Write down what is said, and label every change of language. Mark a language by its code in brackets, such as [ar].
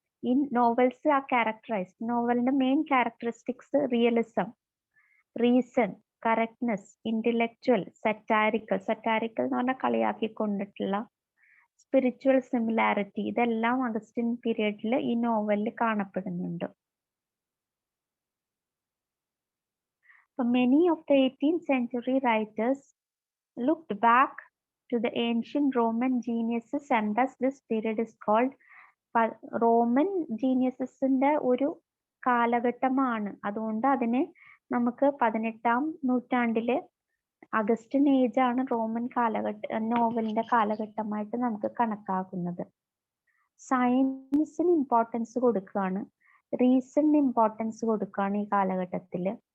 [ml] ഈ നോവൽസ് ആ ക്യാരക്ടറൈസ്ഡ്. നോവലിന്റെ main characteristics realism, reason, correctness, intellectual, സറ്റാരിക്കൽ എന്ന് പറഞ്ഞാൽ കളിയാക്കിക്കൊണ്ടിട്ടുള്ള, സ്പിരിച്വൽ സിമിലാരിറ്റി, ഇതെല്ലാം അഗസ്റ്റിൻ പീരീഡിൽ ഈ നോവലിൽ കാണപ്പെടുന്നുണ്ട്. [en] Many of the 18th century writers looked back to the ancient Roman geniuses and thus this period is called [ml] Roman ജീനിയസസിന്റെ ഒരു കാലഘട്ടമാണ്. അതുകൊണ്ട് അതിനെ നമുക്ക് 18ാം നൂറ്റാണ്ടിലെ അഗസ്റ്റിൻ ഏജ് ആണ് റോമൻ നോവലിന്റെ കാലഘട്ടമായിട്ട് നമുക്ക് കണക്കാക്കുന്നത്. സയൻസിന് ഇമ്പോർട്ടൻസ് കൊടുക്കുകയാണ്, റീസണിന് ഇമ്പോർട്ടൻസ് കൊടുക്കുകയാണ് ഈ കാലഘട്ടത്തില്.